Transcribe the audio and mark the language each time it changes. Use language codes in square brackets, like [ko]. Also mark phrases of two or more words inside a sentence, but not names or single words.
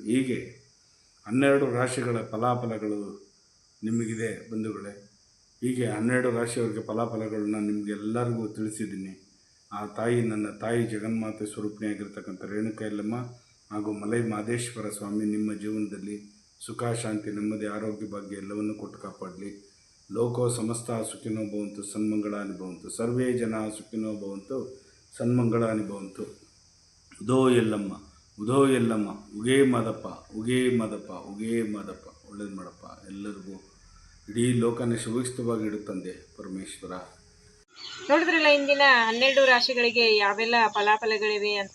[kn] ಹೀಗೆ 12 ರಾಶಿಗಳ ಫಲಾಫಲಗಳು ನಿಮಗಿದೆ ಬಂಧುಗಳೇ. ಹೀಗೆ 12 ರಾಶಿಯವರಿಗೆ ಫಲಾಫಲಗಳನ್ನ ನಿಮಗೆಲ್ಲರಿಗೂ ತಿಳಿಸಿದ್ದೀನಿ. ಆ ತಾಯಿ, ನನ್ನ ತಾಯಿ ಜಗನ್ಮಾತೆ ಸ್ವರೂಪಿಣಿಯಾಗಿರ್ತಕ್ಕಂಥ ರೇಣುಕಾ ಯಲ್ಲಮ್ಮ ಹಾಗೂ ಮಲೆ ಮಹದೇಶ್ವರ ಸ್ವಾಮಿ ನಿಮ್ಮ ಜೀವನದಲ್ಲಿ ಸುಖ, ಶಾಂತಿ, ನೆಮ್ಮದಿ, ಆರೋಗ್ಯ, ಭಾಗ್ಯ ಎಲ್ಲವನ್ನು ಕೊಟ್ಟು ಕಾಪಾಡಲಿ. [sa] ಲೋಕೋ ಸಮಸ್ತ ಸುಖಿನೋ ಭವಂತು, ಸನ್ಮಂಗಳಾನಿ ಭವಂತು, ಸರ್ವೇ ಜನ ಸುಖಿನೋ ಭವಂತು, ಸನ್ಮಂಗಳಾನಿ ಭವಂತು. [kn] ಉದೋ ಯಲ್ಲಮ್ಮ, ಉದೋ ಯಲ್ಲಮ್ಮ, ಉಗೇ ಮಾದಪ್ಪ, ಉಗೇ ಮಾದಪ್ಪ, ಉಗೇ ಮಾದಪ್ಪ. ಒಳ್ಳೇದು ಮಾಡಪ್ಪ. ಎಲ್ಲರಿಗೂ ಇಡೀ ಲೋಕನೇ ಶುಭಸ್ಥವಾಗಿ ಇಡುತ್ತಂದೆ ಪರಮೇಶ್ವರ. ನೋಡಿದ್ರಲ್ಲ ಇಂದಿನ 12 ರಾಶಿಗಳಿಗೆ ಯಾವೆಲ್ಲ ಫಲಾಫಲಗಳಿವೆ ಅಂತ.